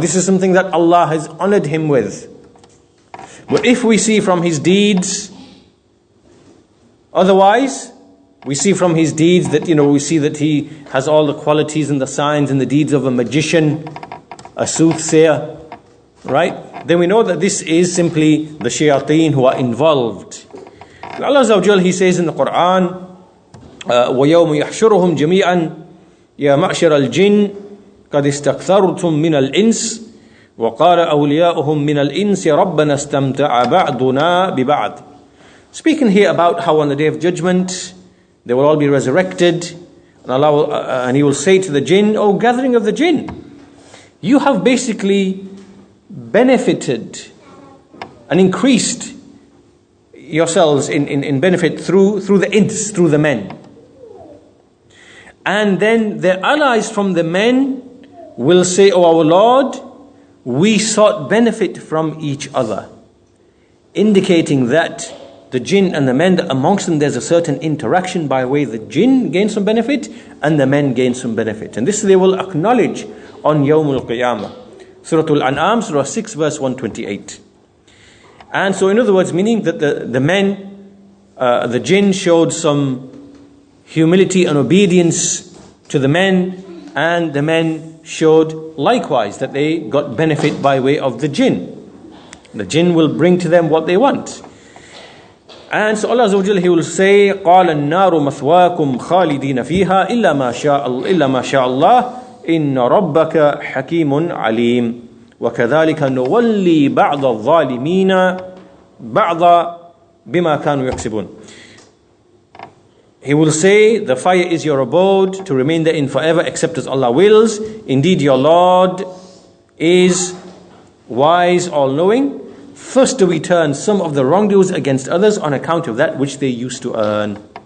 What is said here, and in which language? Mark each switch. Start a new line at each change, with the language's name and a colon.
English: This is something that Allah has honored him with. But if we see from his deeds, otherwise, we see from his deeds that, we see that he has all the qualities and the signs and the deeds of a magician, a soothsayer, right? Then we know that this is simply the shayateen who are involved. And Allah Azza wa Jal, He says in the Quran,
Arabic: وَيَوْمُ يَحْشُرُهُمْ جَمِيعًا يَا مَعْشَرَ الْجِنِّ قَدْ اسْتَكْثَرْتُم مِّنَ الْإِنسِ وَقَالَ أَوْلِيَاؤُهُم مِّنَ الْإِنسِ رَبَّنَا اسْتَمْتَعَ بَعْضُنَا بِبَعْضٍ.
English: Speaking here about how on the Day of Judgment they will all be resurrected, and Allah will, and He will say to the jinn, "O gathering of the jinn, you have basically benefited and increased yourselves in benefit through the ins, through the men." And then the allies from the men will say, "O our Lord, we sought benefit from each other," indicating that the jinn and the men, amongst them there's a certain interaction by way the jinn gain some benefit and the men gain some benefit. And this they will acknowledge on Yawmul Qiyamah. Surah Al-An'am, Surah 6, verse 128. And so in other words, meaning that the men, the jinn showed some humility and obedience to the men, and the men showed likewise that they got benefit by way of the jinn. The jinn will bring to them what they want. And so Allah Azza wa Jalla, He will say,
Arabic: قَالَ النَّارُ مَثْوَاكُمْ خَالِدِينَ فِيهَا إِلَّا مَا شَاءَ اللَّهِ إِنَّ رَبَّكَ حَكِيمٌ عَلِيمٌ وَكَذَلِكَ نُوَلِّي بَعْضَ الظَّالِمِينَ بَعْضَ بِمَا كَانُوا يَكْسِبُونَ.
English: He will say, the fire is your abode, to remain therein forever, except as Allah wills. Indeed, your Lord is wise, all-knowing. First do we turn some of the wrongdoers against others on account of that which they used to earn.